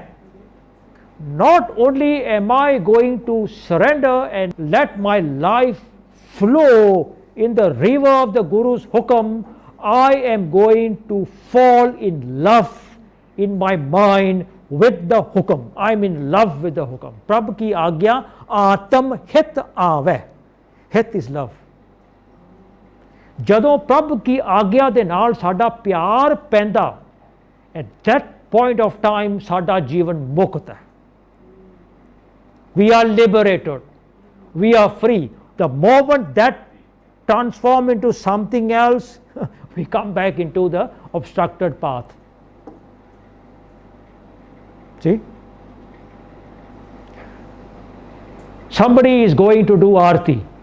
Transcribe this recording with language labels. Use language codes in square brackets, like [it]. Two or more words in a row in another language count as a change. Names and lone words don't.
[en] Not only am I going to surrender and let my life flow in the river of the Guru's hukam, I am going to fall in love in my mind with the hukam. I am in love with the hukam. [pa] ਪ੍ਰਭ ਕੀ ਆਗਿਆ ਆਤਮ ਹਿਤ ਆਵੈ. [en] Hit is love. [pa] ਜਦੋਂ ਪ੍ਰਭ ਕੀ ਆਗਿਆ ਦੇ ਨਾਲ ਸਾਡਾ ਪਿਆਰ ਪੈਂਦਾ, [en] at that point of time [pa] ਸਾਡਾ ਜੀਵਨ ਮੁਕਤ ਹੈ. [en] We are liberated. We are free. The moment that transforms into something else, we come back into the obstructed path. See? Somebody is going to do Aarti.